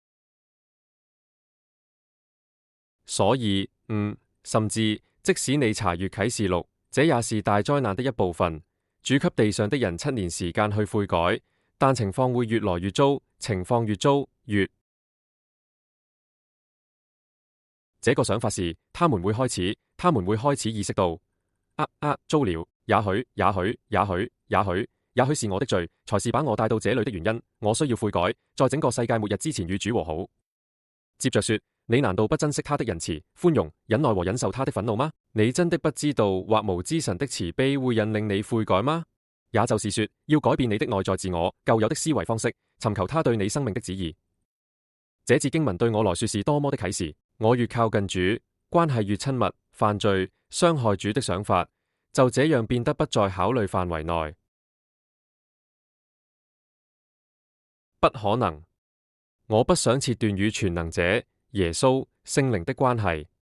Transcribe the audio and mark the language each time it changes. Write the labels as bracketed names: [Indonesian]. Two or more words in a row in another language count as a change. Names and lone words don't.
[Chinese] 所以，甚至即使你查閱啟示錄，這也是大災難的一部分。主給地上的人7年時間去悔改，但情況會越來越糟，情況越糟越。這個想法是，他們會開始意識到，糟了，也許是我的罪，才是把我帶到這裏的原因。我需要悔改，在整個世界末日之前與主和好。接着說，你難道不珍惜他的仁慈、寬容、忍耐和忍受他的憤怒嗎？你真的不知道或無知神的慈悲會引領你悔改嗎？也就是說，要改變你的內在自我、舊有的思維方式，尋求他對你生命的旨意。這節經文對我來說是多麼的啟示！我越靠近主，關係越親密，犯罪、傷害主的想法就這樣變得不在考慮範圍內。不可能！我不想切斷與全能者耶穌聖靈的關係。